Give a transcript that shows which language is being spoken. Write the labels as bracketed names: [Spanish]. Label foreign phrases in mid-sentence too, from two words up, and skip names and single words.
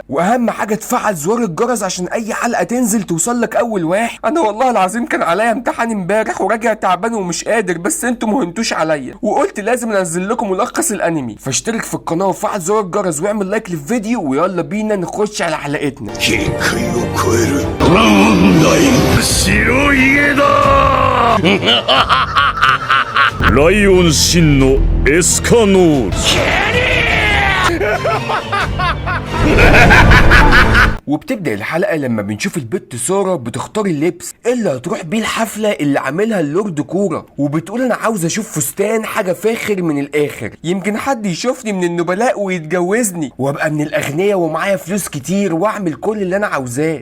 [Arabic] واهم حاجه تفعل زرار الجرس عشان اي حلقه تنزل توصل لك اول واحد. انا والله العظيم كان عليا امتحان امبارح وراجع تعبان ومش قادر، بس انتوا مهنتوش عليا وقلت لازم انزل لكم ملخص الانمي. فاشترك في القناه وفعل زرار الجرس واعمل لايك للفيديو، ويلا بينا نخش على حلقتنا. [Japanese] 白い家だライオン真のエスカノール [Arabic] وبتبدأ الحلقة لما بنشوف البت سارة بتختار اللبس اللي هتروح بيه الحفلة اللي عاملها اللورد كورا، وبتقول انا عاوزة اشوف فستان حاجة فاخر من الاخر، يمكن حد يشوفني من النبلاء ويتجوزني وابقى من الاغنياء ومعايا فلوس كتير واعمل كل اللي انا عاوزاه.